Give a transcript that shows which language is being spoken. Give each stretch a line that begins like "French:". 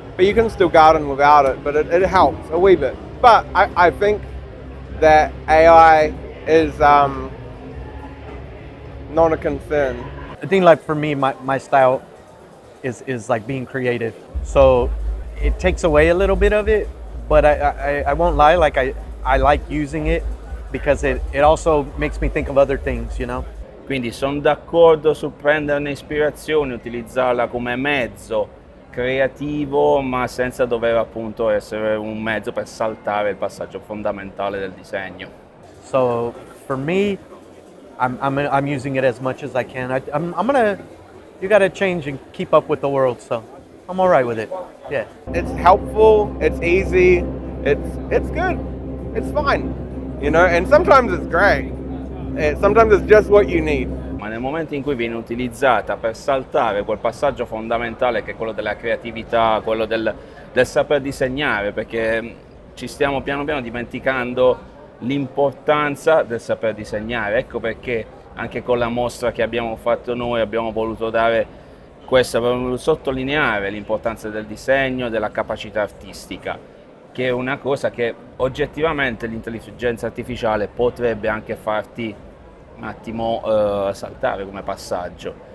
English: But you can still garden without it, but it helps a wee bit. But I think that AI is not a concern. I think like for me, my style is like being creative. So it takes away a little bit of it, but I won't lie, like I like using it because it also makes me think of other things, you know?
Italian: Quindi sono d'accordo su prenderne ispirazione, utilizzarla come mezzo creativo, ma senza dover appunto essere un mezzo per saltare il passaggio fondamentale del disegno.
English: So for me, I'm using it as much as I can. You gotta change and keep up with the world, so I'm all right with it. Yeah. It's helpful. It's easy. It's good. It's fine. You know, and sometimes it's great. Sometimes it's just what you need.
Italian: Ma nel momento in cui viene utilizzata per saltare quel passaggio fondamentale che è quello della creatività, quello del saper disegnare, perché ci stiamo piano piano dimenticando l'importanza del saper disegnare. Ecco perché anche con la mostra che abbiamo fatto noi abbiamo voluto dare questo, per sottolineare l'importanza del disegno, della capacità artistica, che è una cosa che oggettivamente l'intelligenza artificiale potrebbe anche farti un attimo saltare come passaggio.